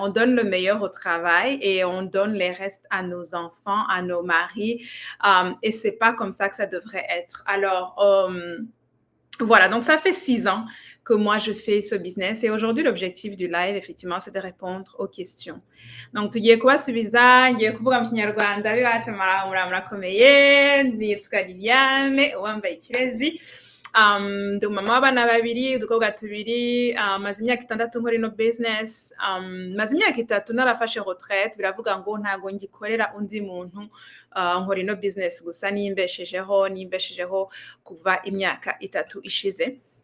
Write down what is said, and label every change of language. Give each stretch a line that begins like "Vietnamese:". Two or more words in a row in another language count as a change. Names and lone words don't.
French: On donne le meilleur au travail et on donne les restes à nos enfants, à nos maris. Et c'est pas comme ça que ça devrait être. Alors, voilà, donc ça fait 6 ans que moi je fais ce business et aujourd'hui l'objectif du live effectivement c'est de répondre aux questions.
Kinyarwanda: Donc tugiye kubasubiza, ngiye kuvuga mu kinyarwanda bibacu murakomeye, nitwa Liliane uwambaye ikirezi. Ndi umama w'abana 2, udukobwa 2, maze imyaka 6 nkora ino business, maze imyaka 3 narafashe retraite, biravuga ngo ntago ngikorera undi muntu, nkora ino business gusa nimbeshejeho kuva imyaka 3 ishize.